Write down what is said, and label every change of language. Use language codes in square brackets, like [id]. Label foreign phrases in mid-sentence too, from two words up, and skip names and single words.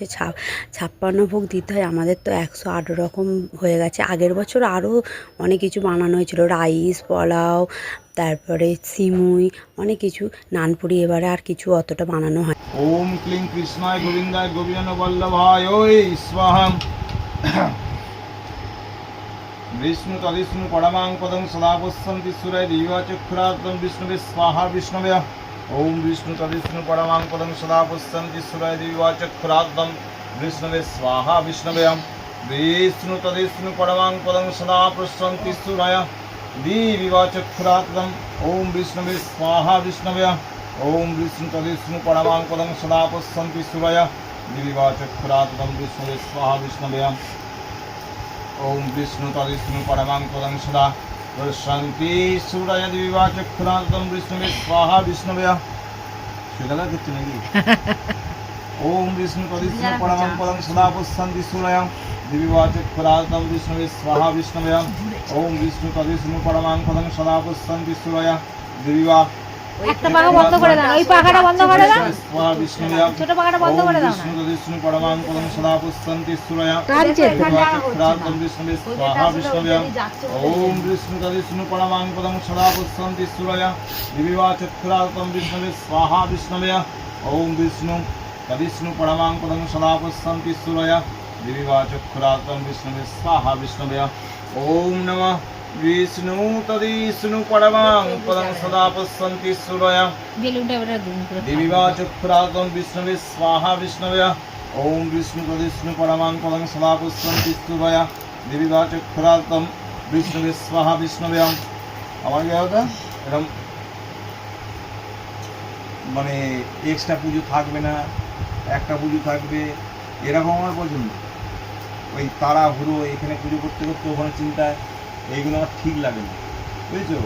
[bn] 56 ভোগ দিতে হয়, আমাদের তো 108 রকম হয়ে গেছে। আগের বছর আরও অনেক কিছু বানানো হয়েছিল, রাইস, পোলাও, তারপরে সিমুই, অনেক কিছু, নানপুরি। এবারে আর কিছু অতটা বানানো হয়। [sa] ওম ক্লিং কৃষ্ণায় গোবিন্দায় গোবিন্দ বল্লভায় ওই স্বাহা। বিষ্ণু তদিষ্ণু পরমাং পদং সদা পশ্যন্তি সুরায় দিবাচক্ষুরাত্মং বিষ্ণুবে স্বাহা বিষ্ণবে। ওম বিষ্ণু তদিষ্ণু পরমাং পদং সদা পশ্যন্তি সুরায় দিবাচক্ষুরাত্মং বিষ্ণুবে স্বাহা বিষ্ণবে। বিষ্ণু তদিষ্ণু পরমাং পদং সদা পশ্যন্তি সুরায় দিবাচক্ষুরাত্মং ওম বিষ্ণুবে স্বাহা বিষ্ণবে। ওম বিষ্ণু তদিষ্ণু পরমাং পদং সদা পশ্যন্তি সুরায় দিবাচক্ষুরাত্মং বিষ্ণুবে স্বাহা বিষ্ণবে। ওম বিষ্ণু তদিষ্ণু পরমাং পদং সদা পশ্যন্তি সুরায় দিবাচক্ষুরাত্মং বিষ্ণুবে স্বাহা বিষ্ণবে। [bn] সেটা করছে নাকি? [sa] ওম বিষ্ণু তদিষ্ণু পরমাং পদং সদা পশ্যন্তি সুরায় দিবাচক্ষুরাত্মং বিষ্ণুবে স্বাহা বিষ্ণবে। ওম বিষ্ণু তদিষ্ণু পরমাং পদং সদা পশ্যন্তি সুরায় দিবা [bn] একটা পাখা বন্ধ করে দাও, ওই পাখাটা বন্ধ করে দাও, ছোট পাখাটা বন্ধ করে দাও না। [sa] বিষ্ণু তদিষ্ণু পরমাং পদং সদা পশ্যন্তি সুরায় [bn] টানছে [sa] দিবাচক্ষুরাত্মং বিষ্ণুবে স্বাহা বিষ্ণবে। ওম বিষ্ণু তদিষ্ণু পরমাং পদং সদা পশ্যন্তি সুরায় দিবাচক্ষুরাত্মং বিষ্ণুবে স্বাহা বিষ্ণবে। ওম বিষ্ণু তদিষ্ণু পরমাং পদং সদা পশ্যন্তি সুরায় দিবাচক্ষুরাত্মং বিষ্ণুবে স্বাহা বিষ্ণবে। ওম নমঃ বিষ্ণু তদিষ্ণু পরমাং পদং সদা পশ্যন্তি সুরায় দিবাচক্ষুরাত্মং বিষ্ণুবে স্বাহা বিষ্ণবে। ওম বিষ্ণু তদিষ্ণু পরমাং পদং সদা পশ্যন্তি সুরায় দিবাচক্ষুরাত্মং বিষ্ণুবে স্বাহা বিষ্ণবে। [bn] আমার কি হতো এরকম, মানে এক্সট্রা পুজো থাকবে না, একটা পুজো থাকবে, এরকম আমার পছন্দ। ওই তাড়াহুড়ো এখানে পুজো করতে করতে ওখানে চিন্তায়, এইগুলো আমার ঠিক লাগে না, বুঝেছো?